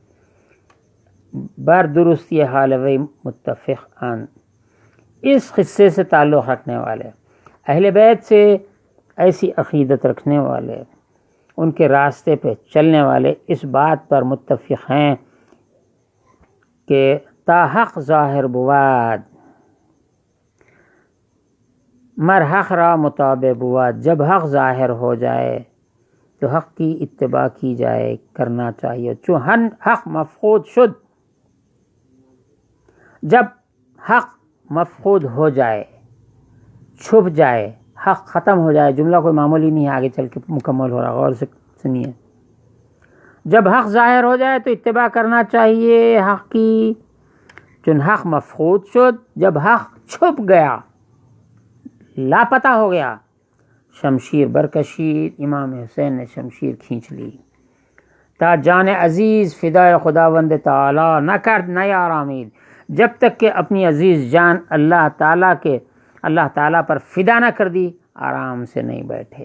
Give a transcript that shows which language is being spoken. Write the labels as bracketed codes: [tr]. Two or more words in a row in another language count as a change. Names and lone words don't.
[fa] بر درست یہ حال وی متفق ان، [ur] اس قصے سے تعلق رکھنے والے، اہل بیت سے ایسی عقیدت رکھنے والے، ان کے راستے پہ چلنے والے اس بات پر متفق ہیں کہ [fa] تا حق ظاہر بود، مر حق را مطابق بود، [ur] جب حق ظاہر ہو جائے تو حق کی اتباع کی جائے، کرنا چاہیے۔ [fa] چون حق مفقود شد، [ur] جب حق مفقود ہو جائے، چھپ جائے، حق ختم ہو جائے، جملہ کوئی معمولی نہیں ہے، آگے چل کے مکمل ہو رہا، غور سے سنیے۔ جب حق ظاہر ہو جائے تو اتباع کرنا چاہیے حق کی، [fa] چون حق مفقود شد، [ur] جب حق چھپ گیا، لاپتہ ہو گیا، [fa] شمشیر برکشید، [ur] امام حسین نے شمشیر کھینچ لی، [fa] تا جان عزیز فدائے خداوند تعالی نہ کرد نہ آرامید، [ur] جب تک کہ اپنی عزیز جان اللہ تعالیٰ پر فدا نہ کر دی، آرام سے نہیں بیٹھے۔